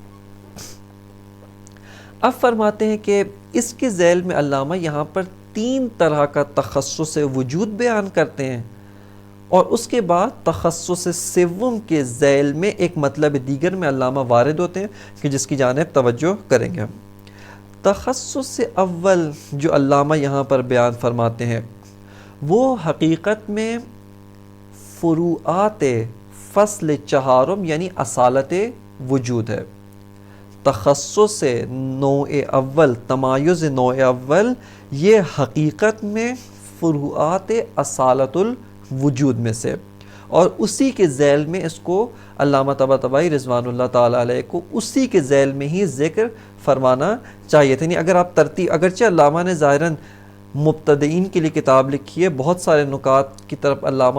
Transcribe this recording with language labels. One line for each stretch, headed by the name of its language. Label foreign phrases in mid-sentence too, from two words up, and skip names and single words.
Urdu: اب فرماتے ہیں کہ اس کے ذیل میں علامہ یہاں پر 3 طرح کا تخصص وجود بیان کرتے ہیں، اور اس کے بعد تخصص سوم کے ذیل میں ایک مطلب دیگر میں علامہ وارد ہوتے ہیں کہ جس کی جانب توجہ کریں گے ہم۔ تخصص اول جو علامہ یہاں پر بیان فرماتے ہیں وہ حقیقت میں فروعات فصل چہارم یعنی اصالت وجود ہے۔ تخصص نوع اول، تمایز نوع اول، یہ حقیقت میں فروعات اصالت الوجود میں سے، اور اسی کے ذیل میں اس کو علامہ طباطبائی رضوان اللہ تعالیٰ علیہ کو اسی کے ذیل میں ہی ذکر فرمانا چاہیے تھا۔ اگر آپ ترتیب، اگرچہ علامہ نے ظاہراً مبتدئین کے لیے کتاب لکھی ہے، بہت سارے نکات کی طرف علامہ